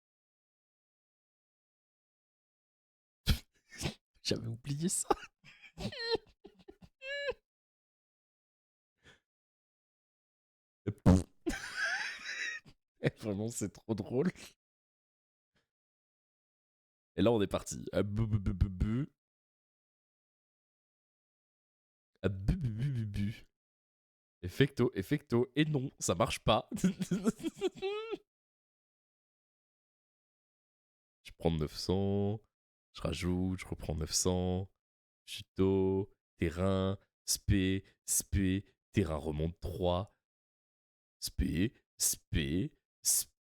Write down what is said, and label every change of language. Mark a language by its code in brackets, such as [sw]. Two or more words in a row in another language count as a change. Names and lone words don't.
[fr] J'avais oublié ça. Vraiment, c'est trop drôle. Et là, on est parti. Ah, bu, bu, bu, bu, bu. Ah, bu, bu, bu, bu, bu. Effecto, effecto. Et non, ça marche pas. Je prends 900. Je rajoute, je reprends 900. Chuto, terrain, spé, spé, terrain remonte 3. Spé, spé, spé.